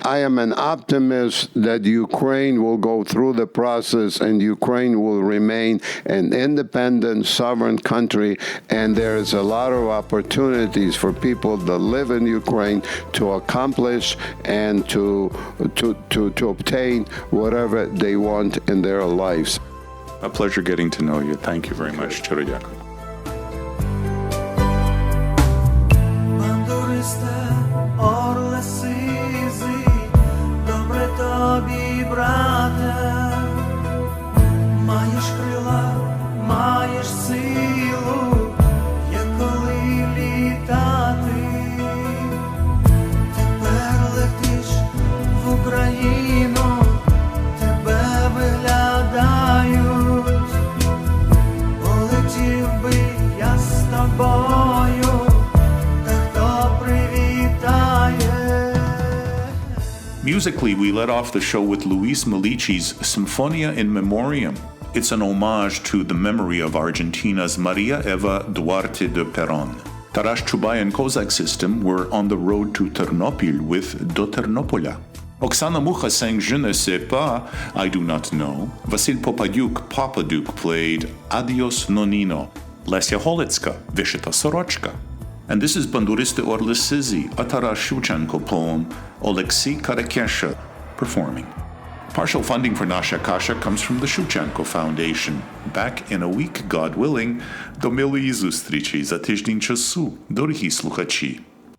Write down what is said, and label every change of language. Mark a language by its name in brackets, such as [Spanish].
[English] I am an optimist that Ukraine will go through the process, and Ukraine will remain an independent, sovereign country, and there is a lot of opportunities for people that live in Ukraine to accomplish and to obtain whatever they want in their lives. A pleasure getting to know you. Thank you very much. [Ukrainian] Щиро дякую. Бандуристе, орле сизий, добре тобі, брате. Маєш крила, маєш силу, є коли літати. Тепер летиш в Україну, тебе виглядають. Полетів би я з тобою, та хто привітає. [English] Musically, we led off the show with Luis Milici's Symphonia in Memoriam. It's an homage to the memory of Argentina's Maria Eva Duarte de Perón. Taras Chubay and Kozak System were on the road to Ternopil with Do Ternopolia. Oksana Mucha sang Je ne sais pas, I do not know. Vasil Popaduk played Adios Nonino. Lesya Holicka, Vishita Sorochka. And this is Banduriste Orle Sizi, a Taras Shevchenko poem, Oleksiy Karakesha, performing. Partial funding for Nasha Kasha comes from the Shevchenko Foundation. Back in a week, God willing, [Ukrainian] до милої зустрічі за тиждень часу, дорогі слухачі.